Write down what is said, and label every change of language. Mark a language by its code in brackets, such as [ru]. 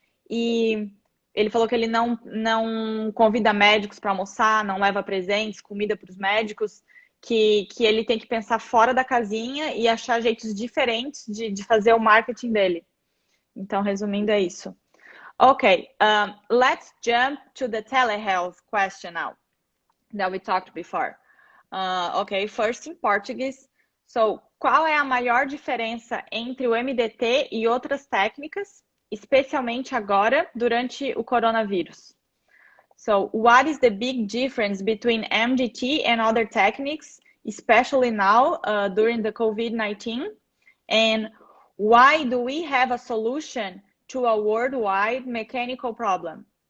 [pt] E ele falou que ele não convida médicos para almoçar, não leva presentes, comida para os médicos, que ele tem que pensar fora da casinha e achar jeitos diferentes de fazer o marketing dele. Então, resumindo, é isso. [en] Okay, let's jump to the telehealth question now that we talked before. Okay, first in Portuguese. [pt] So, qual é a maior diferença entre o MDT e outras técnicas, especialmente agora, durante o coronavírus? [en] So, what is the big difference between MDT and other techniques, especially now, during the COVID-19? And why do we have a solution to a worldwide mechanical problem?